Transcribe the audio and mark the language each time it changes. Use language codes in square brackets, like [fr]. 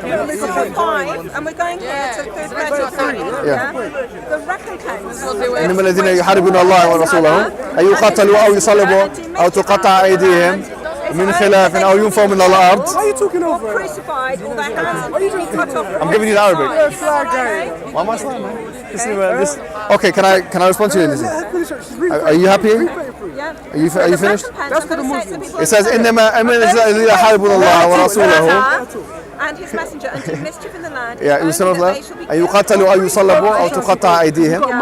[en] This is ayah 5, and we're going here to 33. The recompense. [ar] إنما الذين يحاربون الله ورسوله أن يقاتلوا أو يصلبوا أو تقطع أيديهم من خلاف أو ينفوا من الأرض. [en] Why are you talking over it? Crucified, all their hands and feet cut off. I'm giving you the Arabic. Why am I sliding, man? Okay, can I respond to you, Lizzie? Are you happy? Yeah. Are you finished? That's for the Muslims. It says [ar] إنما الذين يحاربون الله ورسوله [en] and his messenger and do mischief in the land. Yeah, you said [ar] أن يقاتلوا أو يصلبوا أو تقطع أيديهم.